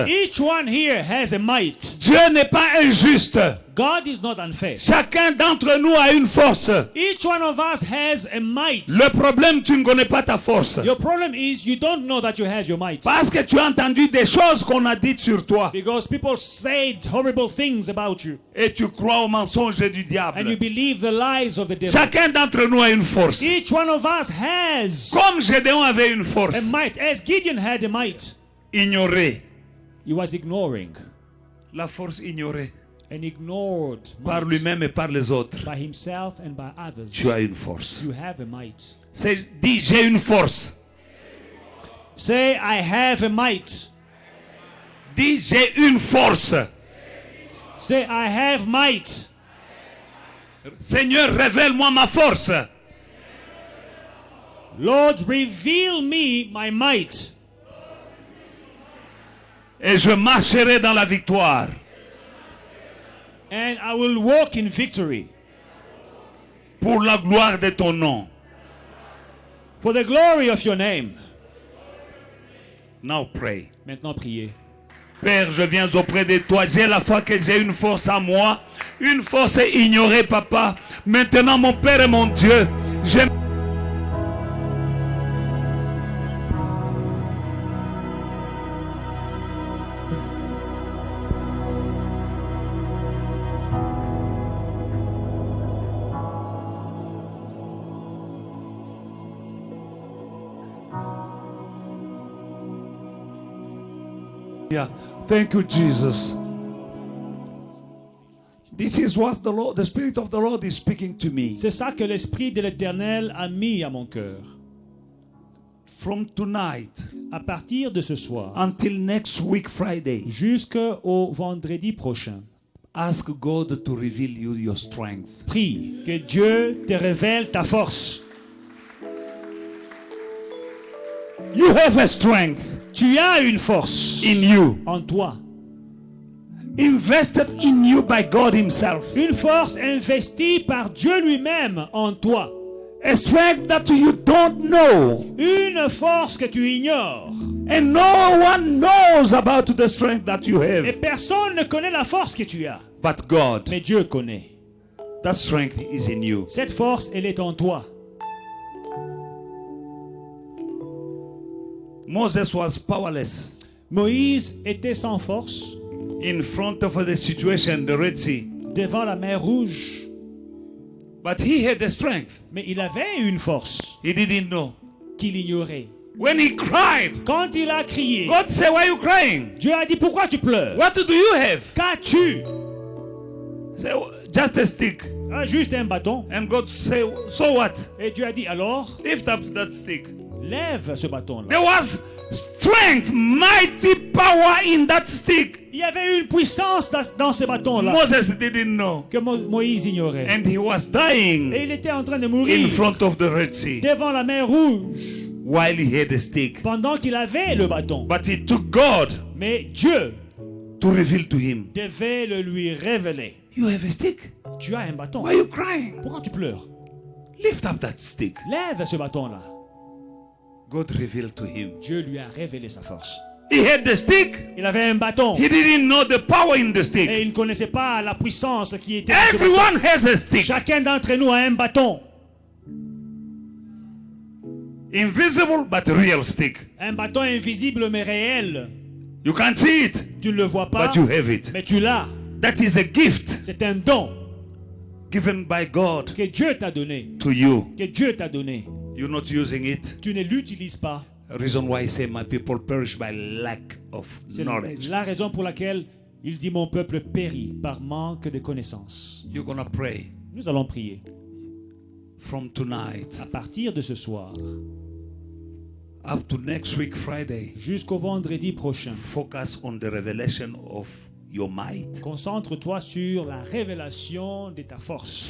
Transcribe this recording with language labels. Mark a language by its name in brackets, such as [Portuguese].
[English] Each one here has a might. [French] Dieu n'est pas injuste. [English] God is not unfair. [French] Chacun d'entre nous a une force. [English] Each one of us has a might. [French] Le problème, tu ne connais pas ta force. [English] Your problem is you don't know that you have your might. [French] Parce que tu as entendu des choses qu'on a dites sur toi. [English] Because people said horrible things about you. [French] Et tu crois aux mensonges du [English] And you [French] diable. [English] believe the lies of the devil. [French] Chacun d'entre nous a une force. [English] Each one of us has [French] Comme Gédéon avait une [English] a [French] force. [English] might. As Gideon had a might, [French] Ignorée. [English] he was ignoring [French] La force ignorée. [English] and ignored [French] Par [English] might [French] lui-même et par les autres. [English] by himself and by others. [French] Tu as une force. [English] You have a might. [French] Dis, j'ai une force. [English] Say, I have a might. [French] Dis, j'ai une force. [English] Say, I have might. [French] Seigneur, révèle-moi ma force. [English] Lord, reveal me my might. [French] Et je marcherai dans la victoire. [English] And I will walk in victory. [French] Pour la gloire de ton nom. [English] For the glory of your name. Now pray. [French] Maintenant, priez. Père, je viens auprès de toi. J'ai la foi que j'ai une force à moi. Une force ignorée, papa. Maintenant, mon Père et mon Dieu, j'aime. [English] Thank you, Jesus. This is what the Spirit of the Lord is speaking to me. [French] C'est ça que l'Esprit de l'Éternel a mis à mon cœur. [English] From tonight [French] À partir de ce soir, [English] until next week Friday, [French] jusqu'au vendredi prochain, [English] ask God to reveal you your strength. [French] prie que Dieu te révèle ta force. [English] You have a strength [French] Tu as une force [English] in you, [French] en toi. [English] invested in you by God Himself. [French] Une force investie par Dieu lui-même en toi. [English] A strength that you don't know. [French] Une force que tu ignores. [English] And no one knows about the strength that you [French] Et [English] have. [French] personne ne connaît la force que tu as. [English] But God, [French] Mais Dieu connaît. [English] that strength is in you. [French] Cette force, elle est en toi. [English] Moses was powerless [French] Moïse était sans force [English] in front of the situation, the Red Sea. [French] devant la mer Rouge. [English] But he had the strength. [French] Mais il avait une force [English] He didn't know. [French] qu'il ignorait. [English] When he cried, [French] Quand il a crié, [English] God said, why are you crying? [French] Dieu a dit, pourquoi tu pleures? [English] What do you have? [French] Qu'as-tu? [English] Say, just a stick. [French] Ah, juste un bâton. [English] And God said, so what? [French] Et Dieu a dit, alors, [English] Lift up that stick. [French] lève ce bâton-là. [English] There was strength, mighty power in that stick. [French] Il y avait une puissance dans ce bâton-là [English] Moses didn't know. [French] que Moïse ignorait. [English] And he was dying [French] Et il était en train de [English] in [French] mourir [English] front of the Red Sea [French] devant la mer Rouge [English] while he had a stick. [French] pendant qu'il avait le bâton. [English] But it took God [French] Mais Dieu [English] to reveal to him, [French] devait le lui révéler. [English] you have a stick? [French] Tu as un bâton. [English] Why are you crying? [French] Pourquoi tu pleures? [English] Lift up that stick. [French] Lève ce bâton-là. [English] God revealed to him. [French] Dieu lui a révélé sa force. [English] He had the stick. [French] Il avait un bâton. [English] He didn't know the power in the [French] Et [English] stick. [French] il ne connaissait pas la puissance qui était dans ce bâton. [English] Everyone has a stick. [French] Chacun d'entre nous a un bâton. [English] Invisible but real stick. [French] Un bâton invisible mais réel. [English] You can't see it, [French] Tu ne le vois pas, [English] but you have it. [French] mais tu l'as. [English] That is a gift [French] C'est un don [English] given by God [French] que Dieu t'a donné. [English] to you. [French] Que Dieu t'a donné. [English] You're not using it. [French] Tu ne l'utilises pas. [English] Reason why I say my people perish by lack of [French] C'est [English] knowledge. [French] la raison pour laquelle il dit mon peuple périt par manque de connaissances. [English] You're gonna pray [French] Nous allons prier. [English] from tonight [French] À partir de ce soir [English] up to next week Friday. [French] jusqu'au vendredi prochain, [English] Focus on the revelation of your might. [French] concentre-toi sur la révélation de ta force.